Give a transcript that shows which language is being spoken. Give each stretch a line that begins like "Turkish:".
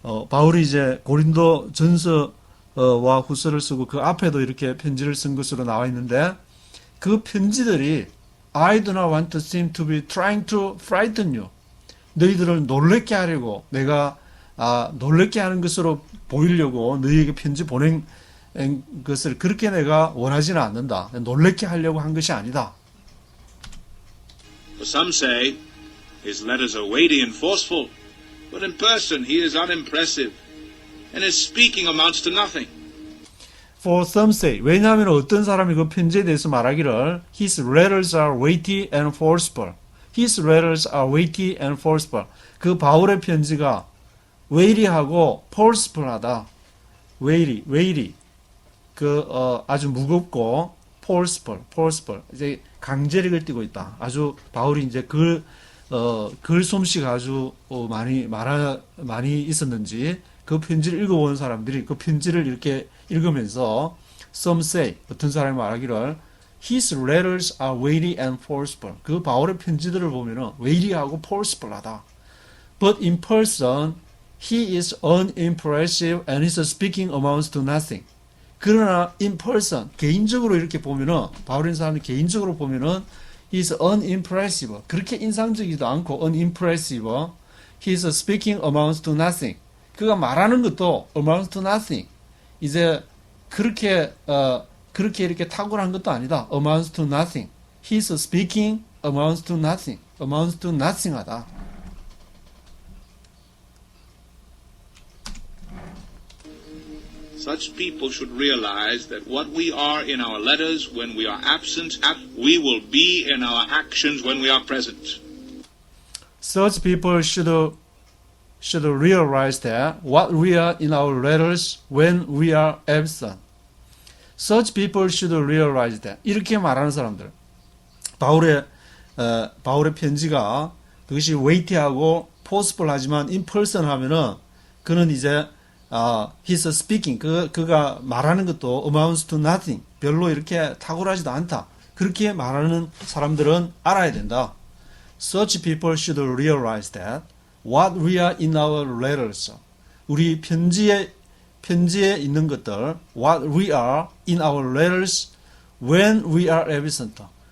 Korean: 바울이 이제 고린도 전서와 후서를 쓰고 그 앞에도 이렇게 편지를 쓴 것으로 나와 있는데 그 편지들이
English: I do not want to seem to be trying to frighten you.
Korean: 너희들을 놀랍게 하려고 내가 놀랍게 하는 것으로 보이려고 너희에게 편지 보낸 것을 그렇게 내가 원하지는 않는다. 놀랍게 하려고 한 것이 아니다.
English: For some say, His letters are weighty and forceful, but in person he is unimpressive, and his speaking amounts to nothing. For some say,
Korean: 왜냐하면 어떤 사람이 그 편지에 대해서 말하기를
English: His letters are weighty and forceful. His letters are weighty and forceful.
Korean: 그 바울의 편지가 weighty하고 forceful하다. weighty. 아주 무겁고 forceful. 이제 강제력을 띠고 있다. 아주 바울이 이제 글솜씨가 아주 많이 있었는지 그 편지를 읽어본 사람들이 그 편지를 이렇게 읽으면서
English: some say,
Korean: 어떤 사람이 말하기를
English: His letters are weighty and forceful.
Korean: 그 바울의 편지들을 보면은 weighty하고 forceful하다.
English: But in person, he is unimpressive and his speaking amounts to nothing.
Korean: 그러나
English: in person,
Korean: 개인적으로 이렇게 보면은 바울인 사람이 개인적으로 보면은
English: he is unimpressive.
Korean: 그렇게 인상적이지도 않고 unimpressive.
English: His speaking amounts to nothing.
Korean: 그가 말하는 것도
English: amounts to nothing.
Korean: 이제 그렇게 이렇게 탁월한 것도 아니다.
English: amounts to nothing. His speaking amounts to nothing. amounts to nothing하다. Such people should realize that what we are in our letters when we are absent, we will be in our actions when we are present. Such people should realize that what we are in our letters when we are absent. Such people should realize that.
Korean: 이렇게 말하는 사람들. 바울의 편지가 그것이 weighty하고 forceful하지만
English: in person
Korean: 하면은 그는 이제
English: his speaking
Korean: 그가 말하는 것도
English: amounts to nothing.
Korean: 별로 이렇게 탁월하지도 않다. 그렇게 말하는 사람들은 알아야 된다.
English: Such people should realize that what we are in our letters.
Korean: 우리 편지에 있는 것들
English: what we are in our letters when we are absent.